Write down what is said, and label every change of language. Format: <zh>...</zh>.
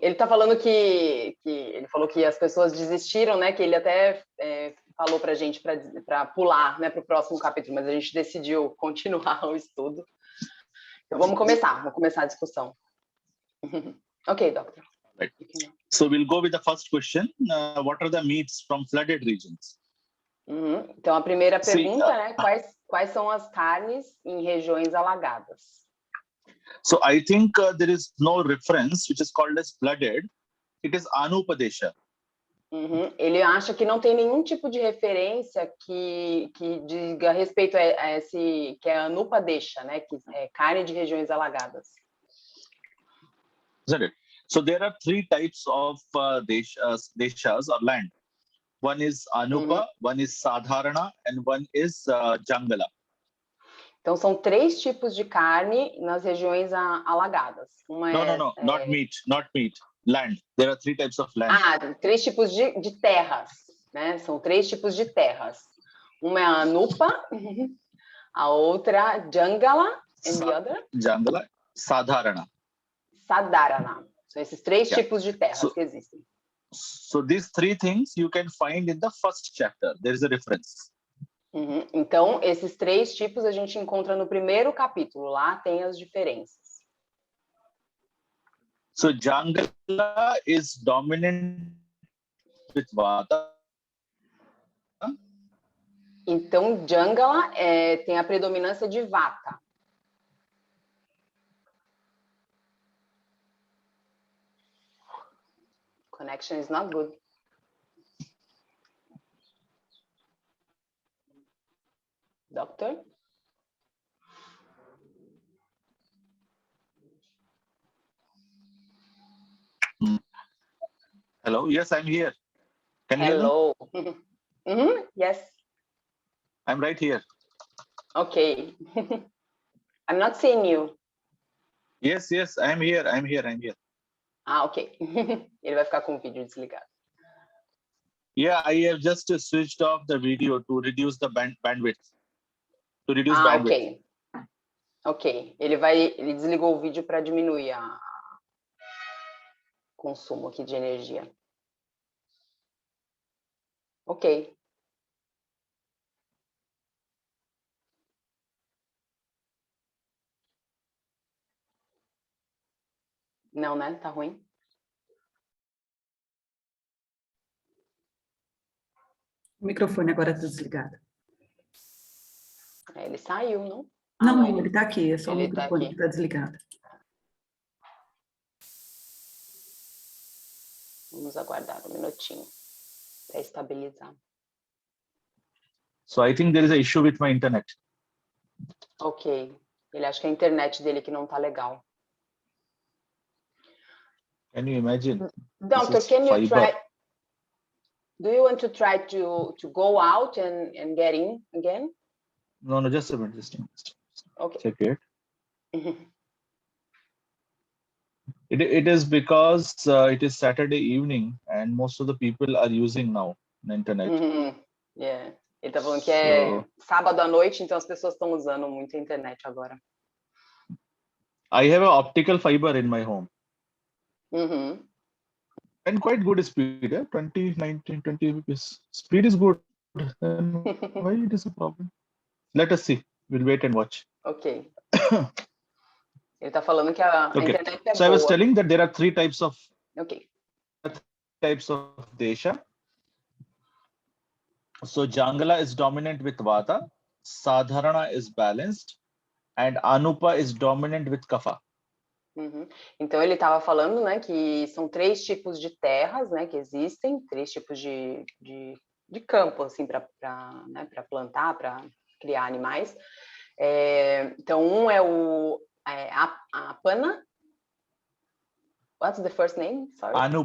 <pt>Ele tá falando que ele falou que as pessoas desistiram, né? Que ele até falou pra gente para pular, né, para o próximo capítulo, mas a gente decidiu continuar o estudo. Então vamos começar a discussão.</pt> <en>Ok, doctor. Right. So we'll go with the first question. What are the meats from flooded regions?</en> <pt>Então a primeira pergunta, né? Quais são as carnes em regiões alagadas?</pt> <en>So I think there is no reference which is called as flooded. It is anupadesha.</en> <pt>Ele acha que não tem nenhum tipo de referência que diga respeito a esse, que é anupadesha, né? Que é carne de regiões alagadas.</pt> <en>Isn't it? So there are three types of deshas or land. One is anupa, one is sadharana, and one is jangala.</en> <pt>Então são 3 tipos de carne nas regiões alagadas. Uma</pt> <en>not meat, land. There are 3 types of land.</en> <pt>3 tipos de terras, né? São 3 tipos de terras. Uma é a anupa, a outra jangala,</pt> <en>and the other? Jangala, sadharana.</en> <pt>Sadharana. São esses 3 tipos de terras que existem.</pt> <en>So these 3 things you can find in the first chapter. There is a reference.</en> <pt>Então, esses 3 tipos a gente encontra no primeiro capítulo. Lá tem as diferenças.</pt> <en>So jangala is dominant with vata.</en> <pt>Então, jangala tem a predominância de vata.</pt> <en>Connection is not good. Doctor? Hello, yes, I'm here. Can you hear me? Yes. I'm right here. Okay. I'm not seeing you. Yes, I'm here. Ok.</en> <pt>Ele vai ficar com o vídeo desligado.</pt> <en>Yeah, I have just switched off the video to reduce the bandwidth. To reduce bandwidth. Ok.</en> <pt>Ele desligou o vídeo para diminuir o consumo aqui de energia.</pt> <en>Ok.</en> <pt>Não, né? Tá ruim? O microfone agora está desligado. Ele saiu, não? Não, ele está aqui. É só o Ele microfone que está desligado. Vamos aguardar um minutinho para estabilizar.</pt> <en>So I think there is an issue with my internet. Ok.</en> <pt>Ele acha que a internet dele que não tá legal.</pt> <en>Can you imagine? Doctor, can you try? Do you want to try to go out and get in again? No, just a minute. Okay. Check it. It is because it is Saturday evening and most of the people are using now the internet. Yeah.</en> <pt>Ele tá falando que é sábado à noite, então as pessoas estão usando muito a internet agora.</pt> <en>I have an optical fiber in my home Uhum. and quite good speed. 20, 19, 20 Mbps. Speed is good. Then why it is a problem? Let us see. We'll wait and watch.</en> <pt>Ok. Ele tá falando que a</pt> <en>Okay.</en> <pt>internet é</pt> <en>So I was</en> <pt>boa.</pt> <en>telling that there are three types of Ok. desha. So Jangala is dominant with Vata, Sadharana is balanced, and Anupa is dominant with Kapha. Uhum.</en> <pt>Então ele estava falando, né, que são 3 tipos de terras, né, que existem, 3 tipos de campo, assim, para plantar, para criar animais. Então um é a pana.</pt> <en>What's the first name? Sorry.</en>